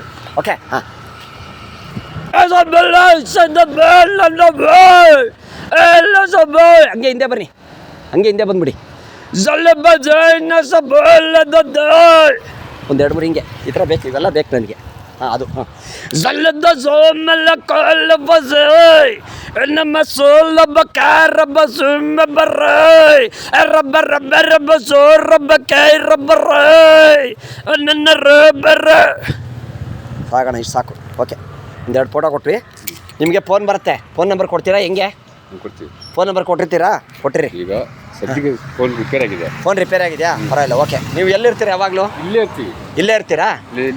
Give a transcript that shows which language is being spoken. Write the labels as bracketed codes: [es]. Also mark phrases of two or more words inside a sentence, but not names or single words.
[kn] ಓಕೆ. ಹಂಗೆ ಹಿಂದೆ ಬನ್ನಿ, ಹಂಗೆ ಹಿಂದೆ ಬಂದ್ಬಿಡಿ. ಒಂದು 2-3 ಹಿಂಗೆ ಈ ಥರ ಬೇಕು. ಇವೆಲ್ಲ ಬೇಕು ನನಗೆ. ಹಾಂ ಅದು ಹಾಂ زلد زوم لكل فزاي انما صول بكار رب سم براي رب رب رب صور رب كاي رب راي ان رب ಸಾಗೋಣ ಇಷ್ಟು ಸಾಕು ಓಕೆ ಒಂದೆರಡು ಫೋಟೋ ಕೊಟ್ವಿ ನಿಮಗೆ ಫೋನ್ ಬರುತ್ತೆ [en] phone number [kn] ಕೊಡ್ತೀರಾ ಹೆಂಗೆ ಕೊಡ್ತೀವಿ. [en] phone number [kn] ಕೊಟ್ಟಿರ್ತೀರಿ ಈಗ ಸದ್ಯಕ್ಕೆ [en] phone repair [kn] ಆಗಿದೆ. [en] phone repair [kn] ಆಗಿದೆಯಾ ಪರವಾಗಿಲ್ಲ ಓಕೆ ನೀವು ಎಲ್ಲಿರ್ತೀರಾ ಯಾವಾಗಲೂ ಇಲ್ಲೇ ಇರ್ತೀವಿ. ಇಲ್ಲೇ ಇರ್ತೀರಾ ಇಲ್ಲೇ